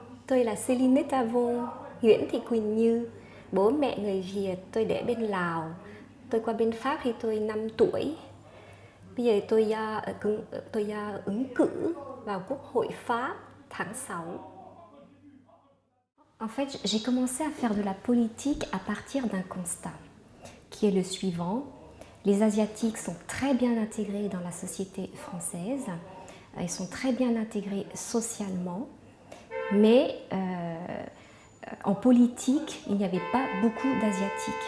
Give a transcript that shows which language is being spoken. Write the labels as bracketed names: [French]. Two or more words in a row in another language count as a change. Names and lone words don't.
[Vietnamese] Tôi là Selinette Avon, Nguyễn Thị Quỳnh Như, bố mẹ người Việt, tôi để bên Lào. Tôi qua bên Pháp khi tôi 5 tuổi. Bây giờ tôi ứng cử vào Quốc hội Pháp tháng 6. [French] En fait, j'ai commencé à faire de la politique à partir d'un constat, qui est le suivant. Les Asiatiques sont très bien intégrés dans la société française, ils sont très bien intégrés socialement, mais en politique, il n'y avait pas beaucoup d'Asiatiques.